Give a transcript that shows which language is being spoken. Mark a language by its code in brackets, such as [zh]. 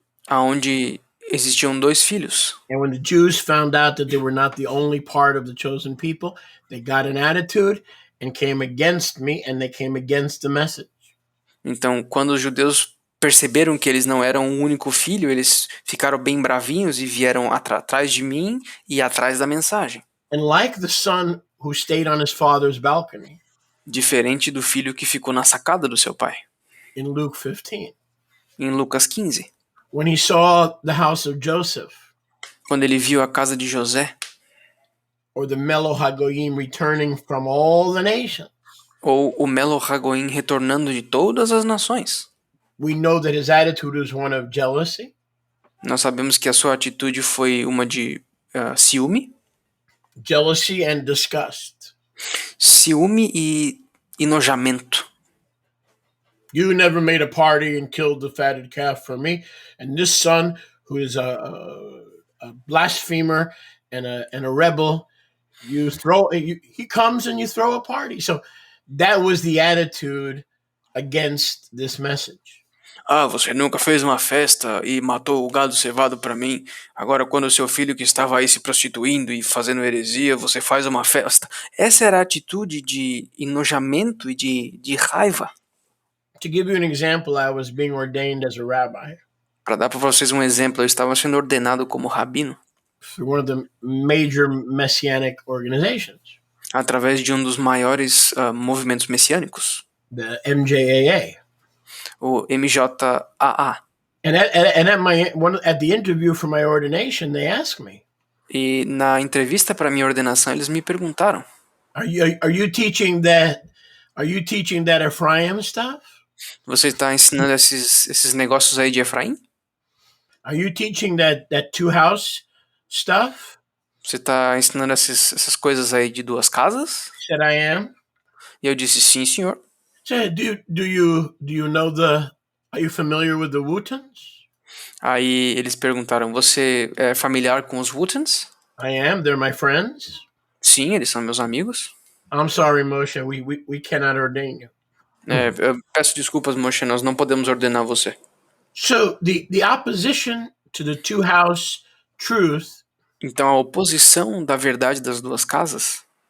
[pt] onde existiam dois filhos. [en] And when the Jews found out that they were not the only part of the chosen people, they got an attitude and came against me, and they came against the message. [pt] Então, quando os judeus perceberam que eles não eram o único filho, eles ficaram bem bravinhos e vieram atrás de mim e atrás da mensagem. [en] And like the son who stayed on his father's balcony, [pt] Diferente do filho que ficou na sacada do seu pai, [en] in Luke 15, [pt] em Lucas 15, [en] when he saw the house of Joseph, [pt] quando ele viu a casa de José, [en] or the Melo Hagoyim returning from all the nations, [pt] ou o Melo Hagoim retornando de todas as nações. [en] we know that his attitude was one of jealousy, [pt] Nós sabemos que a sua atitude foi uma de ciúme [en] and disgust. [pt] Ciúme e enojamento. [en] You never made a party and killed the fatted calf for me, and this son, who is a blasphemer and a rebel, he comes and you throw a party. So that was the attitude against this message. [pt] Você nunca fez uma festa e matou o gado cevado para mim. Agora, quando o seu filho que estava aí se prostituindo e fazendo heresia, você faz uma festa. Essa era a atitude de enojamento e de raiva. [en] To give you an example, I was being ordained as a rabbi. [pt] Para dar para vocês um exemplo, eu estava sendo ordenado como rabino [en] through one of the major messianic organizations, [pt] através de um dos maiores movimentos messiânicos, [en] the MJAA. [pt] o MJAA. [en] And at the interview for my ordination, they asked me, [pt] E na entrevista para minha ordenação, eles me perguntaram: [en] Are you teaching that Ephraim stuff? [pt] Você está ensinando esses negócios aí de Efraim? [en] Are you teaching that two-house stuff? [pt] Você está ensinando essas coisas aí de duas casas? [en] I said, I am. [pt] E eu disse, sim, senhor. [en] Said, do you know are you familiar with the Wootans? [pt] Aí eles perguntaram, você é familiar com os Wootans? [en] I am. They're my friends. [pt] Sim, eles são meus amigos. [en] I'm sorry, Moshe. We cannot ordain you. [pt] Eu peço desculpas, Moshe, nós não podemos ordenar você. [en] So the opposition to the two-house truth [pt] Então a oposição da verdade das duas casas